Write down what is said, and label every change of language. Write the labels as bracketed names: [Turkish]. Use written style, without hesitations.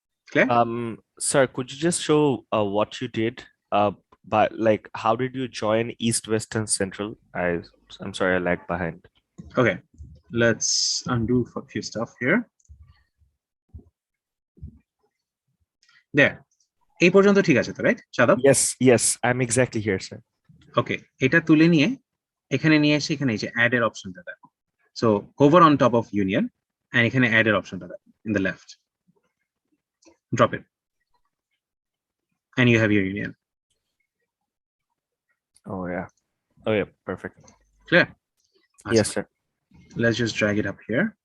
[English] Clear? Sir, could you just show what you did? But like, how did you join east, west, and central? I'm sorry, I lagged behind. Okay, let's undo for a few stuff here. There. [Bangla] এই পর্যন্ত ঠিক আছে তো, [English] right? Shadab? Yes, I'm exactly here, sir. [Bangla] Okay, এটা তুলে নিয়ে এখানে নিয়ে এসে এখানে এই যে add এর অপশনটা দেখো. [English] So hover on top of union and [Bangla] এখানে add এর অপশনটা দেখো [English] in the left. Drop it. And you have your union. Oh yeah, perfect. Clear? Yes, sir. Let's just drag it up here.